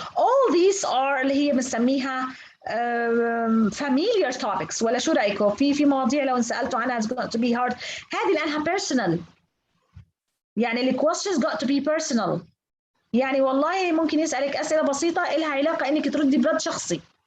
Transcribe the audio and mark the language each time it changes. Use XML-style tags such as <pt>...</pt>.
<en>All these are</en> <ar>اللي هي بنسميها</ar> <en>familiar topics.</en> <ar>ولا شو رأيكم؟ في مواضيع لو انسألتوا عنها</ar> <en>it's going to be hard.</en> <ar>هذه لأنها personal. يعني ال</ar> <en>questions got to be personal.</en> <ar>يعني والله ممكن يسألك أسئلة بسيطة إلها علاقة إنك تردي برد شخصي.</ar>